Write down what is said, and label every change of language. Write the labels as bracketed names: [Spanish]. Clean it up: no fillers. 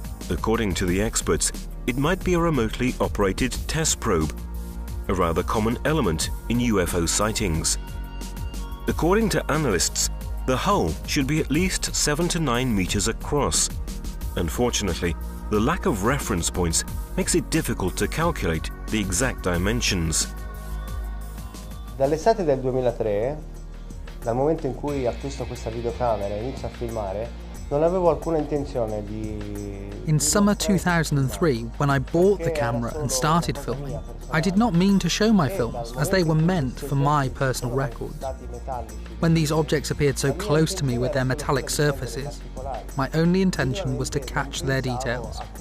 [English] According to the experts, it might be a remotely operated test probe, a rather common element in UFO sightings. According to analysts, the hull should be at least 7 to 9 meters across. Unfortunately, the lack of reference points makes it difficult to calculate the exact dimensions. [Italian] Dall'estate del 2003, dal momento in cui acquisto questa videocamera e inizio a filmare, non avevo alcuna intenzione di... [English] In summer 2003, when I bought the camera and started filming, I did not mean to show my films, as they were meant for my personal records. When these objects appeared so close to me with their metallic surfaces, my only intention was to catch their details.